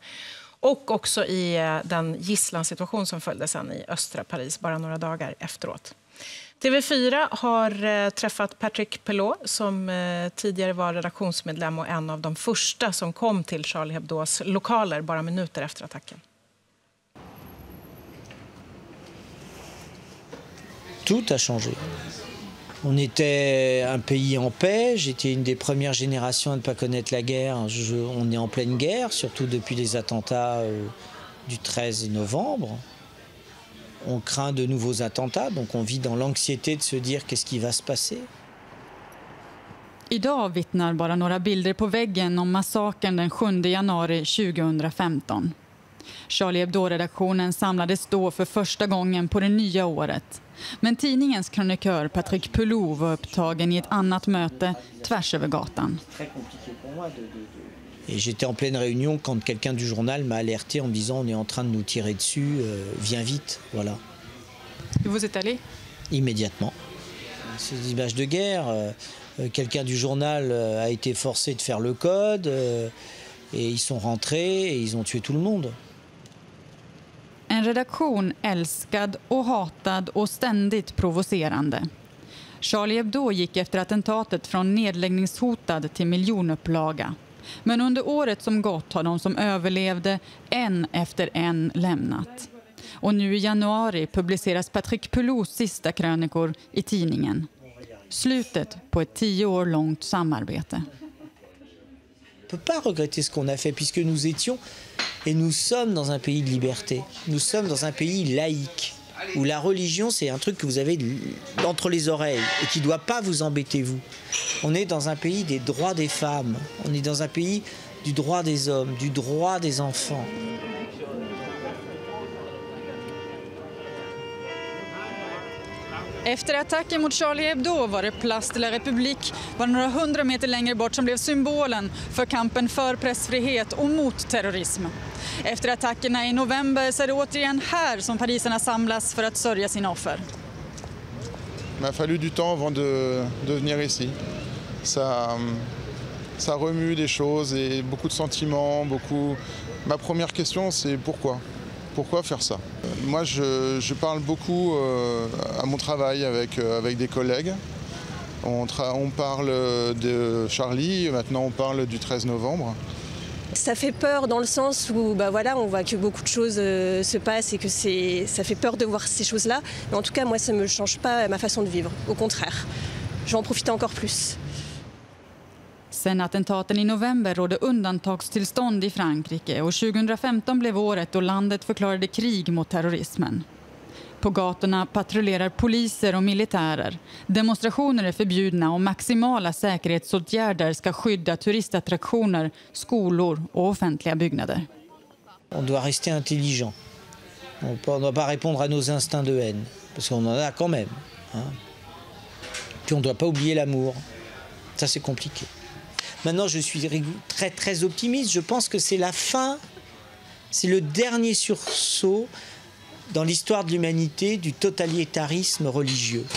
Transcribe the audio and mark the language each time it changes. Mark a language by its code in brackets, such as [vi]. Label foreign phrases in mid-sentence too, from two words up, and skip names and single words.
[sv] Och också i den gisslansituation som följde sen i östra Paris bara några dagar efteråt. TV4 har träffat Patrick Pelot som tidigare var redaktionsmedlem och en av de första som kom till Charlie Hebdos lokaler bara minuter efter attacken. [fr] Tout a changé. On était un pays en paix, j'étais une des premières générations à ne pas connaître la guerre. On est en pleine guerre, surtout depuis les attentats du 13 novembre. On craint de nouveaux attentats, donc on vit dans l'anxiété de se dire qu'est-ce qui va se passer. [sv] Idag vittnar bara några bilder på väggen om massakern den 7 januari 2015. Charlie Hebdo-redaktionen samlades då för första gången på det nya året. Men tidningens krönikör Patrick Pelot var upptagen i ett annat möte tvärs över gatan. [fr] Et j'étais en pleine réunion quand quelqu'un du journal m'a alerté en me disant on est en train de nous tirer dessus, viens vite, voilà. Et vous êtes allé? Immédiatement. C'est des images de guerre. Quelqu'un du journal a été forcé de faire le code et ils sont rentrés et ils ont tué tout le monde. [sv] En redaktion älskad och hatad och ständigt provocerande. Charlie Hebdo gick efter attentatet från nedläggningshotad till miljonupplaga. Men under året som gått har de som överlevde en efter en lämnat. Och nu i januari publiceras Patrick Pelots sista krönikor i tidningen. Slutet på ett 10 år långt samarbete. [fr] On ne peut pas regretter ce qu'on a fait puisque nous étions et nous sommes dans un pays de liberté. Nous sommes dans un pays laïque où la religion c'est un truc que vous avez entre les oreilles et qui ne doit pas vous embêter vous. On est dans un pays des droits des femmes, on est dans un pays du droit des hommes, du droit des enfants. [sv] Efter attacken mot Charlie Hebdo var det Place de la République var några 100 meter längre bort som blev symbolen för kampen för pressfrihet och mot terrorism. Efter attackerna i november så är det återigen här som parisarna samlas för att sörja sina offer. [fr] Il m'a fallu du temps avant de venir ici. Ça remue des choses et beaucoup de sentiments, Ma première question c'est pourquoi? Pourquoi faire ça? Moi, je parle beaucoup à mon travail avec des collègues. On parle de Charlie, maintenant on parle du 13 novembre. Ça fait peur dans le sens où on voit que beaucoup de choses se passent et que ça fait peur de voir ces choses-là. Mais en tout cas, moi, ça ne me change pas ma façon de vivre. Au contraire, je vais en profiter encore plus. [sv] Sen attentaten i november rådde undantagstillstånd i Frankrike och 2015 blev året då landet förklarade krig mot terrorismen. På gatorna patrullerar poliser och militärer. Demonstrationer är förbjudna och maximala säkerhetsåtgärder ska skydda turistattraktioner, skolor och offentliga byggnader. [fr] On doit rester intelligent. On ne doit pas répondre à nos instincts de haine parce qu'on en a quand même. Puis on ne doit pas oublier l'amour. Ça c'est compliqué. Maintenant, je suis très, très optimiste. Je pense que c'est la fin, c'est le dernier sursaut dans l'histoire de l'humanité du totalitarisme religieux.